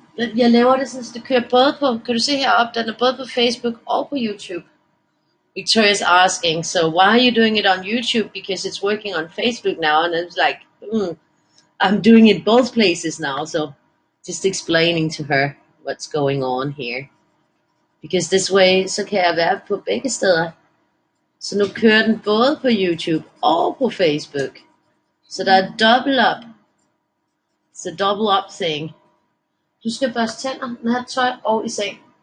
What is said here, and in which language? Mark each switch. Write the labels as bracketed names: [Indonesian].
[Danish] Men jeg laver det sådan, så det kører både på, kan du se heroppe, den er både på Facebook og på YouTube. [English] Victoria's asking, so why are you doing it on YouTube? Because it's working on Facebook now. And it's like, I'm doing it both places now. So just explaining to her what's going on here. Because this way, [Danish] så kan jeg være på begge steder. Så nu kører den både på YouTube og på Facebook. Så der er [English] double up. It's a double up thing. [Danish] Du skal børste tænder, den har tøj og i seng.